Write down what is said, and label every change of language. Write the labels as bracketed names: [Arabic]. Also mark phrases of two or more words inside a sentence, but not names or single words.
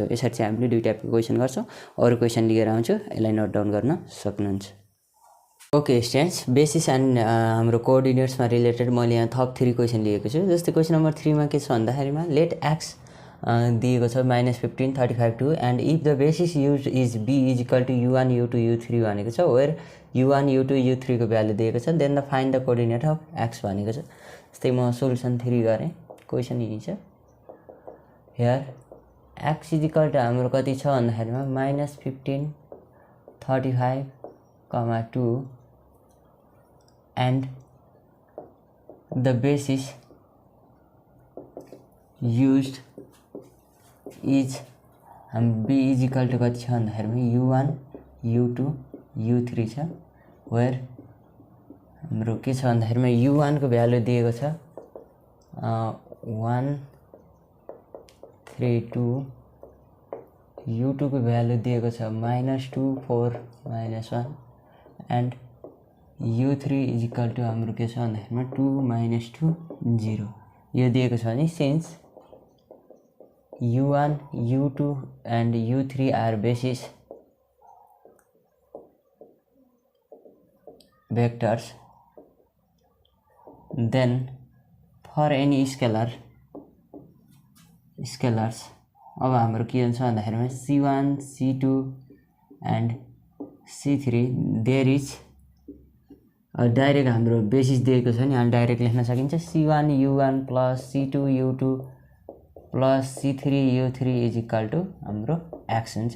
[Nepali] यसरी चाहिँ हामीले दुई टाइपको क्वेसन गर्छौँ। अरू क्वेसन लिएर आउँछु, यसलाई [English] note down [Nepali] गर्न सक्नुहुन्छ। [English] okay students, basis and [Nepali] हाम्रो कोअर्डिनेट्समा रिलेटेड मैले यहाँ थप 3 क्वेसन लिएको छु। जस्तै [English] question number 3 [Nepali] मा के छ भन्दाखेरिमा [English] let x [Nepali] दिएको छ -15 35 2 [English] and if the basis use is b = u1 u2 u3 [Nepali] भनेको छ, वेयर u1 u2 u3 को भ्यालु दिएको छ, [English] then the find the coordinate of x [Nepali] भनेको छ। जस्तै म सोलुसन 3 गरेँ, क्वेसन यही छ। हियर x = हाम्रो कति छ भन्दाखेरिमा -15 35 2 [English] and the basis used is b [Nepali] = कति छ भन्दाखेरिमा u1 u2 u3 छ, वेयर हाम्रो के छ भन्दाखेरिमा u1 को भ्यालु दिएको छ 1 3 2, u2 को भ्यालु दिएको छ -2 4 -1 एन्ड u3 = हाम्रो के छ भन्दाखेरिमा 2 - 2 0 यो दिएको छ भने [English] since u1 u2 and u3 are basis vectors, then for any scalars [Nepali] अब हाम्रो के हुन्छ भन्दाखेरिमा C1 C2 [English] and C3 there is direct [Nepali] हाम्रो बेसिस दिएको छ नि, अनि डाइरेक्ट लेख्न सकिन्छ C1 U1 + C2 U2 + C3 U3 = हाम्रो x हुन्छ।